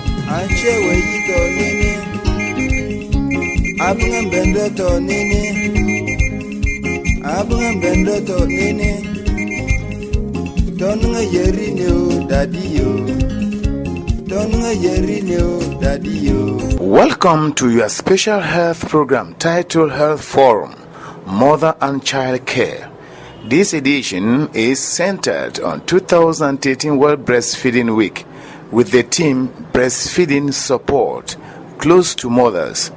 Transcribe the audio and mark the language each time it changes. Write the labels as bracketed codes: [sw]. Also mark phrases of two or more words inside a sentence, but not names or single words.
[en] Anche weyito nini Abunga mbendo to nini Abunga mbendo to nini Tonga yeri o daddy yo Tonga yeri o daddy yo. Welcome to your special health program titled Health Forum, Mother and Child Care. This edition is centered on 2018 World Breastfeeding Week with the theme Breastfeeding Support, Close to Mothers.